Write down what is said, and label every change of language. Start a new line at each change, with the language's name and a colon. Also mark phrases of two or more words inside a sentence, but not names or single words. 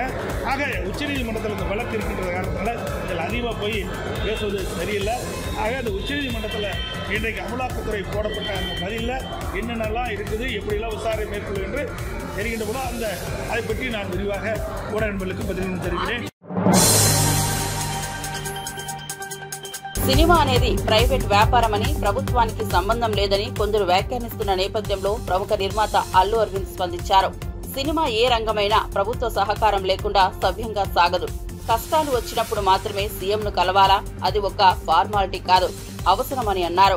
Tamil: ஆக உச்சநீதிமன்றத்தில் இந்த வழக்கு இருக்கின்ற காரணத்தினால இதில் அதிகமாக போய் பேசுவது சரியில்லை. ஆக அந்த உச்சநீதிமன்றத்தில் இன்றைக்கு அமலாக்கத்துறை போடப்பட்ட அந்த பதிலில் என்னென்னலாம் இருக்குது, எப்படியெல்லாம் விசாரணை மேற்கொள்ளும் என்று தெரிகின்ற போது அதை பற்றி நான் விரிவாக ஊடக நண்பர்களுக்கு பதில் தெரிவிக்கிறேன்.
Telugu: సినిమా అనేది ప్రైవేట్ వ్యాపారమని, ప్రభుత్వానికి సంబంధం లేదని కొందరు వ్యాఖ్యానిస్తున్న నేపథ్యంలో ప్రముఖ నిర్మాత అల్లు అరవింద్ స్పందించారు. సినిమా ఏ రంగమైనా ప్రభుత్వ సహకారం లేకుండా సవ్యంగా సాగదు. కష్టాలు వచ్చినప్పుడు మాత్రమే సీఎంను కలవాలా, అది ఒక ఫార్మాలిటీ కాదు, అవసరమని అన్నారు.